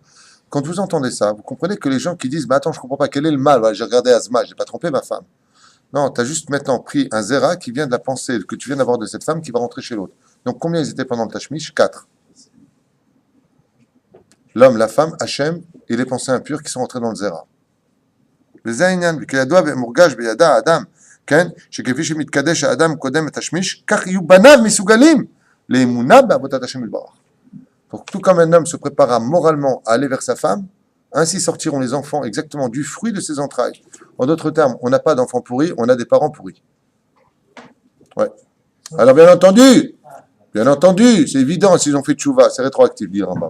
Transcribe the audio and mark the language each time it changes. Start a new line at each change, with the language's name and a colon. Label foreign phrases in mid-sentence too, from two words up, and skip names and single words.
French: Quand vous entendez ça, vous comprenez que les gens qui disent, bah attends, je comprends pas, quel est le mal? J'ai regardé Azma, j'ai pas trompé ma femme. Non, tu as juste maintenant pris un zera qui vient de la pensée que tu viens d'avoir de cette femme qui va rentrer chez l'autre. Donc combien ils étaient pendant le Tashmish? 4. L'homme, la femme, Hachem et les pensées impures qui sont rentrées dans le zera.
Hebrew: וזה העניין, וכידוע ומורגש בידע האדם, כן, שכפי שמתקדש האדם קודם את השמיש, כך יהיו בניו מסוגלים לאמונה בעבודת השם יתברך.
French: Donc tout comme un homme se préparera moralement à aller vers sa femme, ainsi sortiront les enfants exactement du fruit de ses entrailles. En d'autres termes, on n'a pas d'enfants pourris, on a des parents pourris. Ouais. Alors bien entendu, c'est évident s'ils ont fait tchouva, c'est rétroactif, dit le Rambam.